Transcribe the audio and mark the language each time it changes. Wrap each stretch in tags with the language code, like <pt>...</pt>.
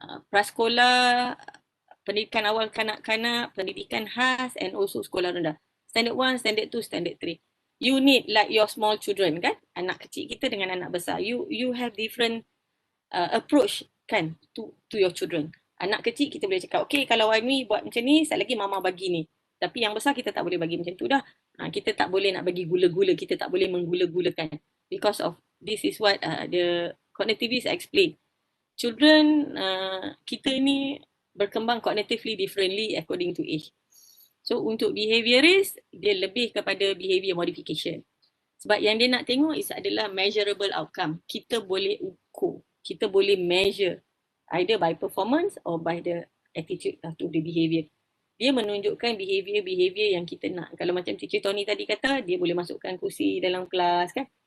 <ms>Prasekolah, pendidikan awal kanak-kanak, pendidikan khas and also sekolah rendah.</ms> <en>Standard 1, Standard 2, Standard 3. You need like your small children kan,</en> <ms>anak kecil kita dengan anak besar.</ms> <en>You have different approach kan to your children.</en> <ms>Anak kecil kita boleh cakap, okay kalau Aimi buat macam ni, sekali lagi mama bagi ni. Tapi yang besar kita tak boleh bagi macam tu dah. Kita tak boleh nak bagi gula-gula, kita tak boleh menggula-gulakan.</ms> <en>Because of this is what the Connectivist explain. Children</en> <ms>kita ni berkembang</ms> <en>cognitively differently according to age.</en> <ms>So untuk behaviorist, dia lebih kepada behavior modification. Sebab yang dia nak tengok adalah measurable outcome. Kita boleh ukur, kita boleh</ms> <en>measure either by performance or by the attitude to the behavior.</en> <ms>Dia menunjukkan behavior yang kita nak. Kalau macam Teacher Tony tadi kata, dia boleh masukkan kursi dalam kelas kan.</ms>